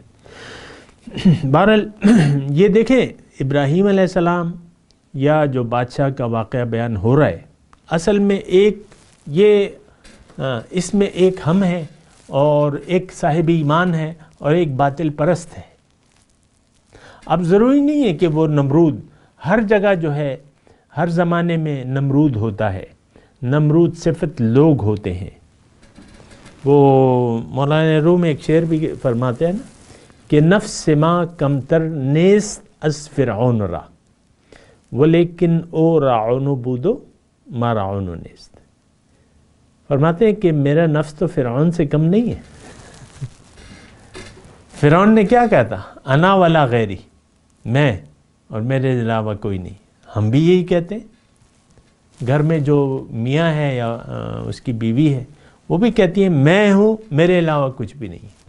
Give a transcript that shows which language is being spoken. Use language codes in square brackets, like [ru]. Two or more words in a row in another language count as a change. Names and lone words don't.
[ur] بہرحال یہ دیکھیں ابراہیم [ar] علیہ السلام [ur] یا جو بادشاہ کا واقعہ بیان ہو رہا ہے، اصل میں ایک یہ اس میں ایک ہم ہے اور ایک صاحب ایمان ہے اور ایک باطل پرست ہے۔ اب ضروری نہیں ہے کہ وہ نمرود، ہر جگہ جو ہے ہر زمانے میں نمرود ہوتا ہے، نمرود صفت لوگ ہوتے ہیں۔ وہ مولانا روم ایک شعر بھی فرماتے ہیں نا کہ [fa] نفس ما کمتر نیست از فرعون را ولیکن او راعون بودو ما راعون نیست. [ur] فرماتے ہیں کہ میرا نفس تو فرعون سے کم نہیں ہے. فرعون نے کیا کہا تھا؟ [ar] انا ولا غیری، [ur] میں اور میرے علاوہ کوئی نہیں. ہم بھی یہی کہتے ہیں. گھر میں جو میاں ہے یا اس کی بیوی ہے وہ بھی کہتی ہے میں ہوں، میرے علاوہ کچھ بھی نہیں.